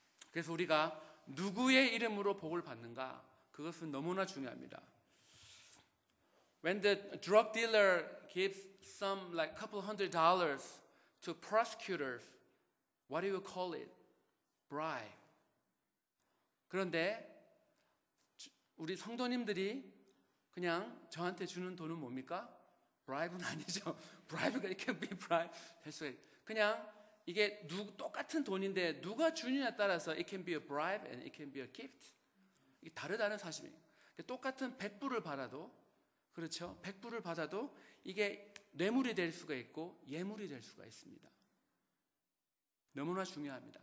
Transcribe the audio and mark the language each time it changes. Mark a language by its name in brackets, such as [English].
[Korean] 그래서 우리가 누구의 이름으로 복을 받는가? 그것은 너무나 중요합니다. [English] When the drug dealer gives some like couple $100 to prosecutors, what do you call it? Bribe. [Korean] 그런데 우리 성도님들이 그냥 저한테 주는 돈은 뭡니까? [English] bribe는 [Korean] 아니죠. [English] bribe가 it can be bribe. [Korean] 그냥 이게 똑같은 돈인데 누가 주느냐에 따라서 [English] it can be a bribe and it can be a gift. [Korean] 이게 다르다는 사실이에요. 똑같은 100불을 받아도, 그렇죠? 100불을 받아도 이게 뇌물이 될 수가 있고 예물이 될 수가 있습니다. 너무나 중요합니다.